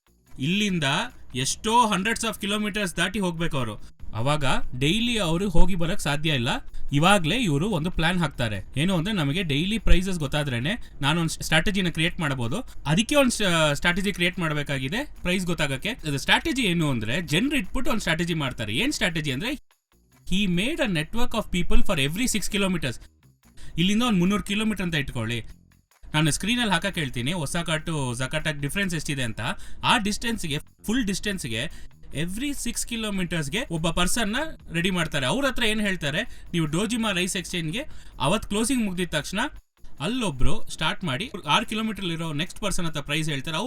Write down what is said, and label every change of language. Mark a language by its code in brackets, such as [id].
[kn] ಇಲ್ಲಿಂದ ಎಷ್ಟೋ hundreds of kilometres ದಾಟಿ ಹೋಗ್ಬೇಕು ಅವರು. ಅವಾಗ ಡೈಲಿ ಅವರು ಹೋಗಿ ಬರಕ್ ಸಾಧ್ಯ ಇಲ್ಲ. ಇವಾಗ್ಲೇ ಇವರು ಒಂದು ಪ್ಲಾನ್ ಹಾಕ್ತಾರೆ, ಏನು ಅಂದ್ರೆ ನಮಗೆ ಡೈಲಿ ಪ್ರೈಸಸ್ ಗೊತ್ತಾದ್ರೇನೆ ನಾನು ಒಂದು ಸ್ಟ್ರಾಟಜಿನ ಕ್ರಿಯೇಟ್ ಮಾಡಬಹುದು. ಅದಕ್ಕೆ ಒಂದು ಸ್ಟ್ರಾಟಜಿ ಕ್ರಿಯೇಟ್ ಮಾಡಬೇಕಾಗಿದೆ ಪ್ರೈಸ್ ಗೊತ್ತಾಗಕ್ಕೆ. ಸ್ಟ್ರಾಟಜಿ ಏನು ಅಂದ್ರೆ ಜನರು ಇಟ್ಬಿಟ್ಟು ಒಂದು ಸ್ಟ್ರಾಟಜಿ ಮಾಡ್ತಾರೆ. ಏನ್ ಸ್ಟ್ರಾಟಜಿ ಅಂದ್ರೆ, [en] he made a network of people for every 6 kilometers. [kn] ಇಲ್ಲಿಂದ ಒಂದು 300 ಕಿಲೋಮೀಟರ್ ಅಂತ ಇಟ್ಕೊಳ್ಳಿ. ನಾನು ಸ್ಕ್ರೀನಲ್ಲಿ ಹಾಕಕ್ಕೆ ಹೇಳ್ತೀನಿ ಒಸಾಕಾ ಟು ಜಕಾಟಾಕ್ ಡಿಫ್ರೆನ್ಸ್ ಎಷ್ಟಿದೆ ಅಂತ. ಆ ಡಿಸ್ಟೆನ್ಸ್ಗೆ, ಫುಲ್ ಡಿಸ್ಟೆನ್ಸ್ಗೆ ಎವ್ರಿ 6 ಕಿಲೋಮೀಟರ್ಸ್ಗೆ ಒಬ್ಬ ಪರ್ಸನ್ನ ರೆಡಿ ಮಾಡ್ತಾರೆ. ಅವ್ರ ಹತ್ರ ಏನು ಹೇಳ್ತಾರೆ, ನೀವು ಡೋಜಿಮಾ ರೈಸ್ ಎಕ್ಸ್ಚೇಂಜ್ಗೆ ಅವತ್ತು ಕ್ಲೋಸಿಂಗ್ ಮುಗಿದ ತಕ್ಷಣ ಅಲ್ಲೊಬ್ರು ಸ್ಟಾರ್ಟ್ ಮಾಡಿ 6 ಕಿಲೋಮೀಟರ್ ಇರೋ ನೆಕ್ಸ್ಟ್ ಪರ್ಸನ್ ಹತ್ರ ಪ್ರೈಸ್ ಹೇಳ್ತಾರೆ.